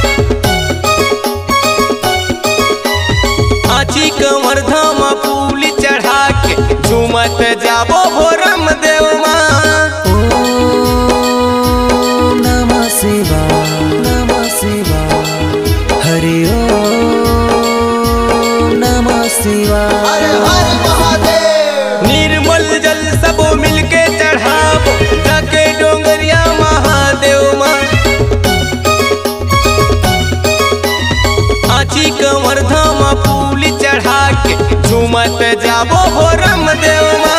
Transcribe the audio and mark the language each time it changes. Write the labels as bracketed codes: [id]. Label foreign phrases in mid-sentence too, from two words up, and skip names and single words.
[hne] आची कंवर धामा फूल चढ़ा के झूमत जाबो भोरम देव मां। [sa] ओम नमः शिवाय हरि ओम नमः शिवाय। [hne] हर हर महादेव। निर्मल जल सबो मिलके चढ़ावो जाके डोंगरिया महादेव मां। आची कंवर धामा फूल चढ़ा के झूमत जाबो भोरम देव मां।